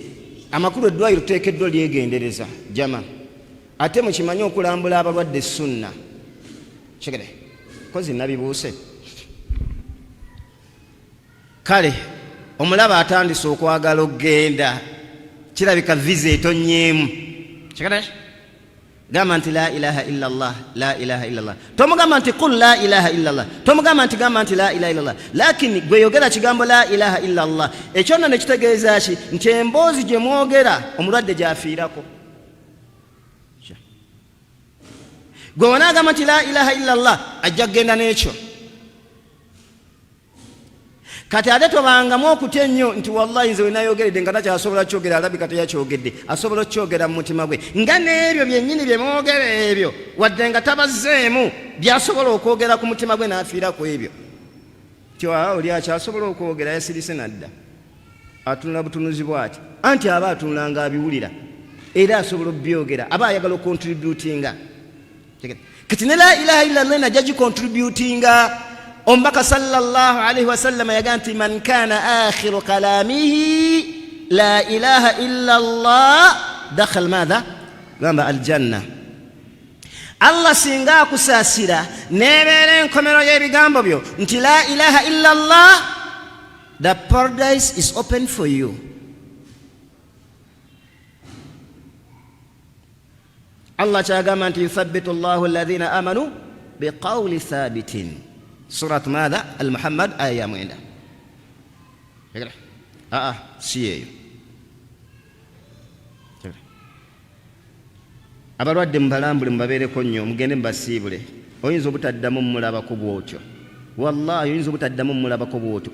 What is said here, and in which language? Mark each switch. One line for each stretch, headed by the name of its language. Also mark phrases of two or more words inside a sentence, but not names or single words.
Ganda: Amakulu eddwaliro tuteekeddwa lyegendereza jama, ate mukimanye okulambula abalwadde sunna. Kigere kozi nabibuuse. Kale omulaba atandise okwagala okgenda, kirabika visa etonyeemu. Kigere gamba nti
Arabic: لا إله إلا الله, لا إله إلا الله.
Ganda: Tomugamba nti
Arabic: قل لا إله إلا الله,
Ganda: tomugamba nti gamba nti
Arabic: لا إله إلا الله,
Ganda: lakini gwe yogera kigambo
Arabic: لا إله إلا الله.
Ganda: Ekyo nno ne kitegeeza ki? Nti emboozi gye mwogera omulwadde gy'afiirako. Gwe wanaagamba nti
Arabic: لا إله إلا الله,
Ganda: ajja kugenda n'ekyo. Kati ate tobangamu okutya ennyo nti wallahi nze wenayogeredde nga takyasobola kyogera, alabika teyakyogedde, asobola okukyogera mu mutima gwe. Nga n'ebyo byennyini bye mwogera ebyo, wadde nga tabazzeemu, byasobola okwogera ku mutima gwe n'afiira ku ebyo. Tyo oli akyasobola okwogera, yasirise nadda, atunula butunuzi bw'ati, anti aba atunula ng'abiwulira era asobola obyogera, aba ayagala okontributinga. Kati ne
Arabic: لا إله إلا الله
Ganda: najja gikontributinga. Omubaka
Arabic: صلى الله عليه وسلم
Ganda: yaga nti
Arabic: من كان آخر كلامه لا إله إلا الله دخل
Ganda: madha gamba aljanna. Allah singa akusaasira nebeera enkomero y'ebigambo byo nti
Arabic: لا إله إلا الله,
English: the paradise is open for you.
Ganda: Allah kyagamba nti
Arabic: يثبت الله الذين آمنوا بالقول الثابت.
Ganda: Surat madha al-Muhammad aya mwenda. Si eyo. Abalwadde mubalambule mubabeereko nnyo, mugende mubasiibule. Oyinza obutaddamu mulabako bwotyo, wallahi oyinza obutaddamu mulabako bwotyo.